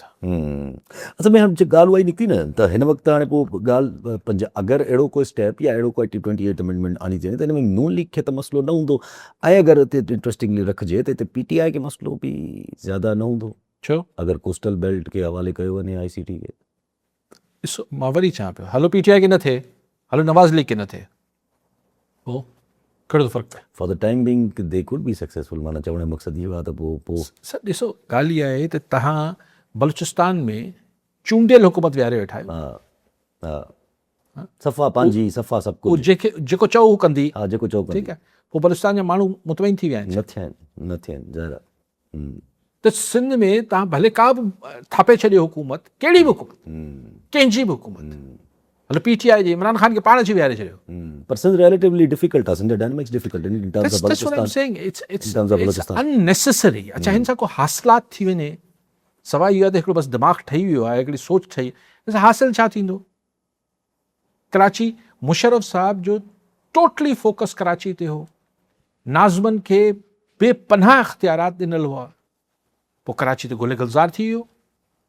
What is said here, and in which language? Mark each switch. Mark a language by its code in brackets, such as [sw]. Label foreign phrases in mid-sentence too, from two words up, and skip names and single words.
[sd] असल में हाणे ॻाल्हि उहा ई निकिती न त हिन वक़्तु हाणे पोइ ॻाल्हि अगरि अहिड़ो कोई स्टेप या अहिड़ो कोई 28 अमेंडमेंट आणी थी वञे त हिन में नून लीग खे त मसइलो न हूंदो, ऐं अगरि हिते इंट्रस्टिंगली रखिजे त हिते PTI खे मसइलो बि ज़्यादा न हूंदो। छो? अगरि [en] coastal belt [sd] खे हवाले कयो वञे ICT खे। ॾिसो मां वरी चवां पियो हलो PTI खे न थिए, हलो नवाज़ लीग खे न थिए, पोइ कहिड़ो फ़र्क़ु पए? [en] for the time being they could be successful, [sd] माना चवण जो मक़सदु इहो आहे त पोइ सर ॾिसो ॻाल्हि इहा आहे त तव्हां बलूचिस्तान में चूंडियल हुकूमत विहारे वेठा आहियो। हा सफ़ा पंहिंजी सफ़ा सभु उहो कुझु जेको चओ हू कंदी। हा जेको चओ ठीकु आहे, पोइ बलूचिस्तान जा माण्हू मुतमइन थी विया आहिनि न थिया आहिनि ज़रा। त सिंध में तव्हां भले का बि थापे छॾियो हुकूमत, कहिड़ी बि हुकूमत, कंहिंजी बि हुकूमत, हलो PTI जी इमरान ख़ान खे पाण अची विहारे छॾियो। [en] पर सिंध relatively difficult आहे, Sindh dynamics difficult in terms of Balochistan [sd] अननेसेसरी। अच्छा हिन सां को हासिलात थी वञे, सवाइ इहो आहे त हिकिड़ो बसि दिमाग़ ठही वियो आहे, हिकिड़ी सोच ठही, हासिल छा थींदो? कराची मुशर्रफ साहब जो [en] totally focus [sd] कराची ते हो, नाज़मन खे बेपनाह इख्तियारात ॾिनल हुआ, पोइ कराची ते गुले गुलज़ार थी वियो।